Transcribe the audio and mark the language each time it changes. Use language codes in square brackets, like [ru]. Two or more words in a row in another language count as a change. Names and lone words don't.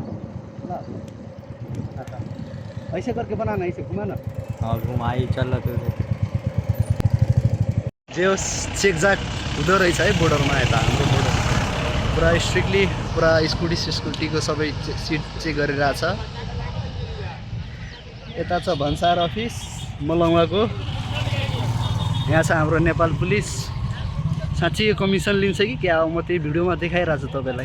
[hi] ऐसे करके बनाना, ऐसे घुमा ना। हाँ घुमाई चल तो [ne] जो चेक जाक हुँदो रहेछ है बोर्डरमा। यता हाम्रो बोर्डर पुरा स्ट्रिक्टली पुरा स्कुटीको सबै सिट चेक गरिरहेछ। यता छ भन्सार अफिस मलङ्गाको, यहाँ छ हाम्रो नेपाल पुलिस। साँच्चै कमिसन लिन्छ कि क्या हो? म त्यही भिडियोमा देखाइरहेको छु तपाईँलाई।